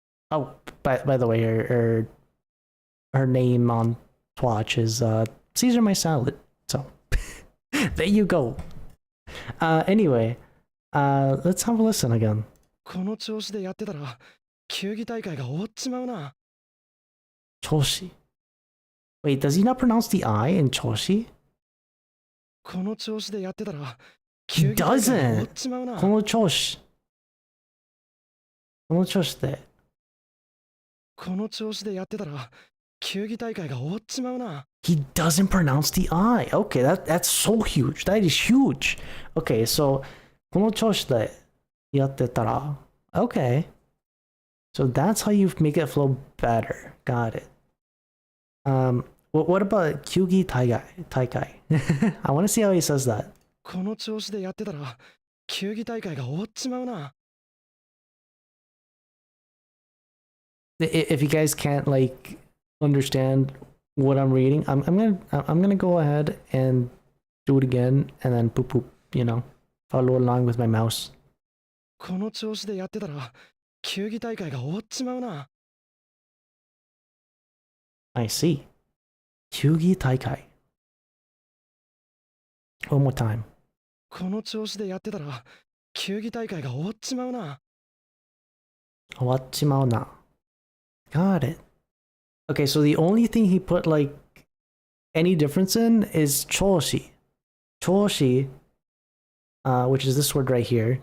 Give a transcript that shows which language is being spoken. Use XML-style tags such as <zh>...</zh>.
<en>Oh, by the way, her name on Twitch is Caesar My Salad. So there you go. Anyway, let's have a listen again.</en> <ja>この調子でやってたら球技大会が終わっちまうな。 Choshi.</ja> <en>Wait, does he not pronounce the I in Choshi?</en> <ja>この調子でやってたら</ja> <en>He</en> <ja>球技大会が終わ</ja> <en>doesn't.</en> <ja>っちまうな。 Kono Choshi. Kono Choshi de. この調子でやってたら球技大会が終わっちまうな。</ja> <en>He doesn't pronounce the I. Okay, that's so huge. That is huge. Okay, so</en> <ja>この調子でやってたら.</ja> <en>Okay. So that's how you make it flow better. Got it. What about Kyugi Taikai? I want to see how he says that.</en> <ja>この調子でやってたら球技大会が終わっちまうな。</ja> <en>If you guys can't like understand what I'm reading, I'm gonna go ahead and do it again and then poop poop, you know, follow along with my mouse.</en> <ja>この調子でやってたら球技大会が終わっちまうな。</ja> <en>I see. Kyugi Taikai. One more time.</en> <ja>この調子でやってたら球技大会が終わっちまうな。 Wachimaona.</ja> <en>Got it. Okay, so the only thing he put like any difference in is choshi. Choshi, which is this word right here.</en>